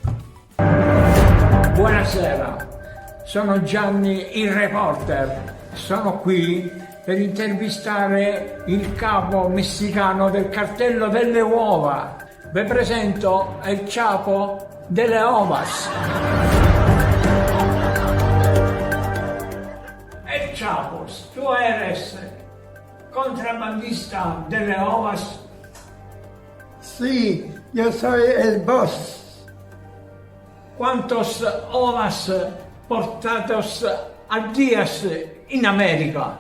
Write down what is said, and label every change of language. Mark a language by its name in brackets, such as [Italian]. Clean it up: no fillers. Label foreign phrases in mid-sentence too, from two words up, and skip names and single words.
[Italian] Buonasera, sono Gianni il reporter. Sono qui per intervistare il capo messicano del cartello delle uova. Vi presento il capo delle ovas. [Spanish] El Chapos, tú eres contrabandista [Italian] delle ovas. [Spanish] Sí, yo soy el boss. ¿Cuántos ovas portados al día en América?